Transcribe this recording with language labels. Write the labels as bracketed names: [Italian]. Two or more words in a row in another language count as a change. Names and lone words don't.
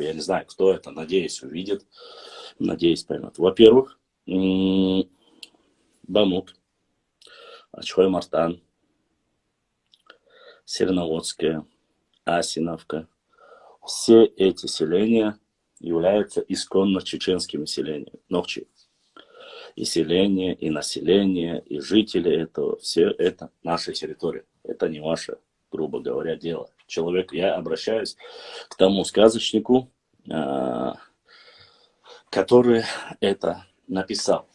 [Russian] Я не знаю, кто это, надеюсь, увидит, надеюсь, поймет. Во-первых, Бамут, Ачхой-Мартан, Серноводская, Асиновка. Все эти селения являются исконно чеченскими селениями. Нохчи. И селение, и население, и жители этого, все это наша территория. Это не ваше, грубо говоря, дело. Человек, я обращаюсь к тому сказочнику, который это написал.